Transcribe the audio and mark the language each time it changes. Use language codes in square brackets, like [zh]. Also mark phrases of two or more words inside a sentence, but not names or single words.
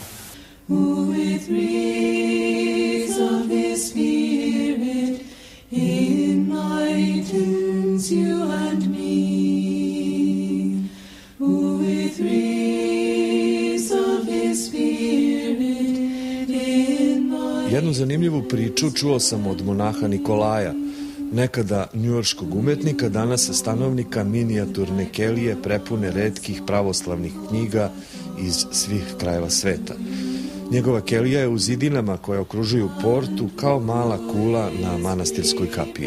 [en] With wreaths of His Spirit enlightens you and me. With wreaths of His Spirit enlightens. [sr] Jednu zanimljivu priču čuo sam od monaha Nikolaja, nekada njujorškog umetnika, danas stanovnika minijaturne kelije prepune retkih pravoslavnih knjiga iz svih krajeva sveta. Njegova kelija je u zidinama koje okružuju portu kao mala kula na manastirskoj kapiji.